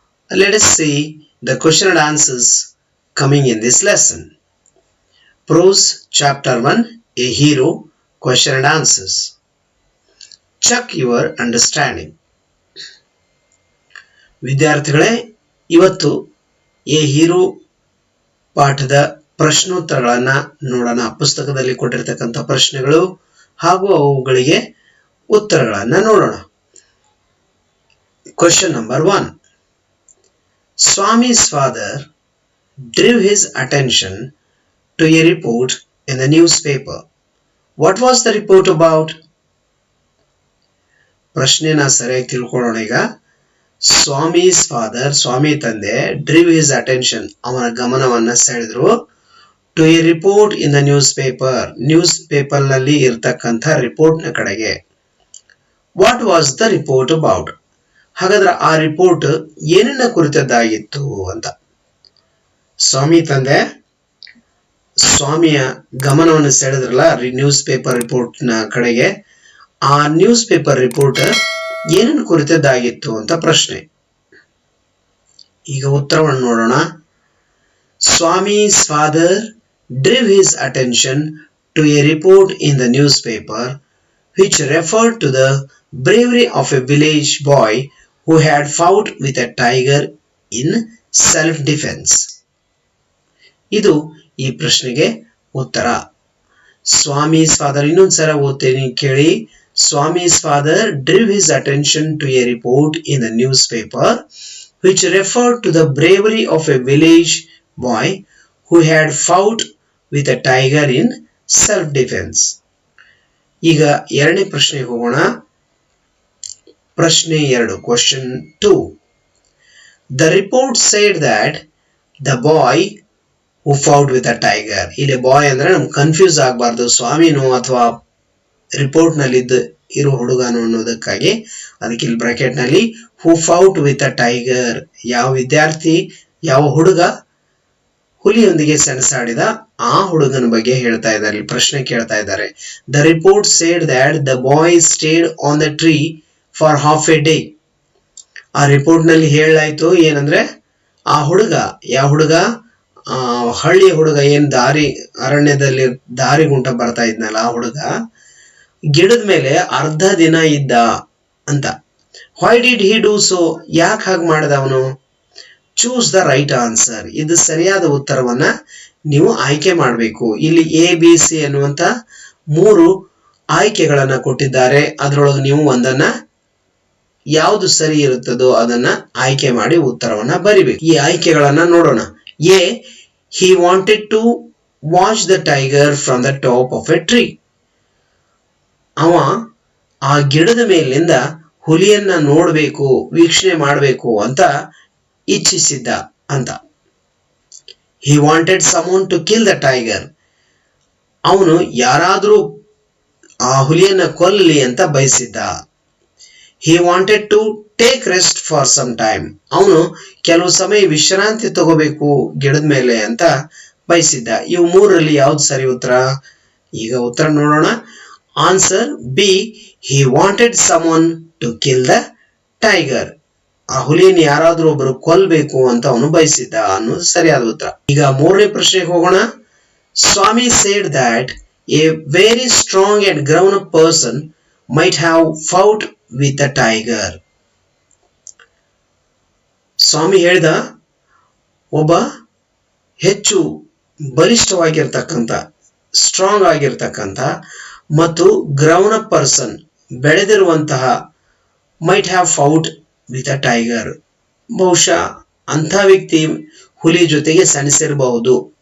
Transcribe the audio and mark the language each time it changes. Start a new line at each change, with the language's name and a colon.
English: Let us see the question and answers coming in this lesson. Prose chapter 1, A Hero, question and answers. Check your understanding.
Kannada: ವಿದ್ಯಾರ್ಥಿಗಳೇ, ಇವತ್ತು A hero ಪಾಠದ ಪ್ರಶ್ನೋತ್ತರಗಳನ್ನು ನೋಡೋಣ. ಪುಸ್ತಕದಲ್ಲಿ ಕೊಟ್ಟಿರತಕ್ಕಂಥ ಪ್ರಶ್ನೆಗಳು ಹಾಗೂ ಅವುಗಳಿಗೆ ಉತ್ತರಗಳನ್ನು ನೋಡೋಣ.
English: Question number 1. Swami's father drew his attention to a report in the newspaper. What was the report about?
Kannada: ಪ್ರಶ್ನೆನ ಸರಿಯಾಗಿ ತಿಳ್ಕೊಳ್ಳೋಣ. ಈಗ ಸ್ವಾಮೀಸ್ ಫಾದರ್, ಸ್ವಾಮಿ ತಂದೆ,
English: drew his attention,
Kannada: ಅವನ ಗಮನವನ್ನ ಸೆಳೆದ್ರು,
English: to a report in the newspaper
Kannada: ನಲ್ಲಿ ಇರ್ತಕ್ಕಂಥ ರಿಪೋರ್ಟ್ ನ ಕಡೆಗೆ.
English: What was the report about?
Kannada: ಹಾಗಾದ್ರೆ ಆ ರಿಪೋರ್ಟ್ ಏನನ್ನ ಕುರಿತದ್ದಾಗಿತ್ತು ಅಂತ. ಸ್ವಾಮಿ ತಂದೆ ಸ್ವಾಮಿಯ ಗಮನವನ್ನು ಸೆಳೆದ್ರಲ್ಲ ನ್ಯೂಸ್ ಪೇಪರ್ ರಿಪೋರ್ಟ್ ನ ಕಡೆಗೆ. ಆ ನ್ಯೂಸ್ ಪೇಪರ್ ರಿಪೋರ್ಟ್ ಏನನ್ನು ಕುರಿತದ್ದಾಗಿತ್ತು ಅಂತ ಪ್ರಶ್ನೆ. ಈಗ ಉತ್ತರವನ್ನು ನೋಡೋಣ.
English: Swami's father drew his attention to a report in the newspaper which referred to the bravery of a village boy who had fought with a tiger in self-defense.
Kannada: ಇದು ಈ ಪ್ರಶ್ನೆಗೆ ಉತ್ತರ. ಸ್ವಾಮೀಸ್ ಫಾದರ್, ಇನ್ನೊಂದ್ಸಲ ಓದ್ತೇನೆ ಕೇಳಿ.
English: Swami's father drew his attention to a report in the newspaper which referred to the bravery of a village boy who had fought with a tiger in self-defense.
Kannada: ಈಗ ಎರಡನೇ ಪ್ರಶ್ನೆಗೆ ಹೋಗೋಣ. ಪ್ರಶ್ನೆ 2,
English: Question 2. The report said that the boy who fought with a tiger.
Kannada: ಇಲ್ಲಿ ಬಾಯ್ ಅಂದ್ರೆ ನಮ್ಗೆ confuse ಆಗಬಾರ್ದು, ಸ್ವಾಮಿನೋ ಅಥವಾ ರಿಪೋರ್ಟ್ ನಲ್ಲಿ ಇರೋ ಹುಡುಗನು ಅನ್ನೋದಕ್ಕಾಗಿ ಅದಕ್ಕೆ ಇಲ್ಲಿ ಬ್ರಾಕೆಟ್ ನಲ್ಲಿ
English: who fought with a tiger,
Kannada: ಯಾವ ವಿದ್ಯಾರ್ಥಿ ಯಾವ ಹುಡುಗ ಹುಲಿಯೊಂದಿಗೆ ಸೆಣಸಾಡಿದ ಆ ಹುಡುಗನ ಬಗ್ಗೆ ಹೇಳ್ತಾ ಇದ್ದಾರೆ, ಇಲ್ಲಿ ಪ್ರಶ್ನೆ ಕೇಳ್ತಾ ಇದ್ದಾರೆ.
English: The report said that the boy stayed on the tree for half a day.
Kannada: ಆ ರಿಪೋರ್ಟ್ ನಲ್ಲಿ ಹೇಳಲಾಯ್ತು ಏನಂದ್ರೆ ಆ ಹುಡುಗ, ಯಾವ ಹುಡುಗ, ಹಳ್ಳಿಯ ಹುಡುಗ, ಏನ್ ಅರಣ್ಯದಲ್ಲಿ ದಾರಿ ಗುಂಟ ಬರ್ತಾ ಇದ್ನಲ್ಲ ಆ ಹುಡುಗ ಗಿಡದ ಮೇಲೆ ಅರ್ಧ ದಿನ ಇದ್ದ ಅಂತ.
English: Why did he do so?
Kannada: ಯಾಕೆ ಹಾಗೆ ಮಾಡಿದ ಅವನು?
English: Choose the right answer.
Kannada: ಇದು ಸರಿಯಾದ ಉತ್ತರವನ್ನ ನೀವು ಆಯ್ಕೆ ಮಾಡಬೇಕು. ಇಲ್ಲಿ ABC ಅನ್ನುವಂತ 3 ಆಯ್ಕೆಗಳನ್ನ ಕೊಟ್ಟಿದ್ದಾರೆ. ಅದರೊಳಗೆ ನೀವು ಒಂದನ್ನ ಯಾವುದು ಸರಿ ಇರುತ್ತದೋ ಅದನ್ನ ಆಯ್ಕೆ ಮಾಡಿ ಉತ್ತರವನ್ನ ಬರಿಬೇಕು. ಈ ಆಯ್ಕೆಗಳನ್ನ ನೋಡೋಣ.
English: A, he wanted to watch the tiger from the top of a tree.
Kannada: ಅವ ಆ ಗಿಡದ ಮೇಲಿಂದ ಹುಲಿಯನ್ನ ನೋಡ್ಬೇಕು, ವೀಕ್ಷಣೆ ಮಾಡಬೇಕು ಅಂತ ಇಚ್ಛಿಸಿದ್ದ ಅಂತ.
English: he wanted someone to kill the tiger.
Kannada: ಅವನು ಯಾರಾದ್ರೂ ಆ ಹುಲಿಯನ್ನ ಕೊಲ್ಲಲಿ ಅಂತ ಬಯಸಿದ್ದ.
English: he wanted to take rest for some time.
Kannada: ಅವನು ಕೆಲವು ಸಮಯ ವಿಶ್ರಾಂತಿ ತಗೋಬೇಕು ಗಿಡದ ಮೇಲೆ ಅಂತ ಬಯಸಿದ್ದ. ಇವು 3ರಲ್ಲಿ ಯಾವ್ದು ಸರಿ ಉತ್ತರ? ಈಗ ಉತ್ತರ ನೋಡೋಣ.
English: Answer B, he wanted someone to kill the tiger.
Kannada: ಆ ಹುಲಿಯನ್ನು ಯಾರಾದ್ರೂ ಒಬ್ರು ಕೊಲ್ಬೇಕು ಅಂತ ಅವನು ಬಯಸಿದ್ದ ಅನ್ನೋದು ಸರಿಯಾದ ಉತ್ತರ. ಈಗ 3ನೇ ಪ್ರಶ್ನೆಗೆ ಹೋಗೋಣ.
English: Swami said that a very strong and grown up person might have fought with a tiger.
Kannada: ಸ್ವಾಮಿ ಹೇಳಿದ ಒಬ್ಬ ಹೆಚ್ಚು ಬಲಿಷ್ಠವಾಗಿರ್ತಕ್ಕಂಥ, ಸ್ಟ್ರಾಂಗ್ ಆಗಿರ್ತಕ್ಕಂಥ ಮತ್ತು
English: grown up person,
Kannada: ಬೆಳೆದಿರುವಂತಹ,
English: might have fought with a tiger,
Kannada: ಬಹುಶಃ ಅಂಥ ವ್ಯಕ್ತಿ ಹುಲಿ ಜೊತೆಗೆ ಸೆಣಸಿರಬಹುದು.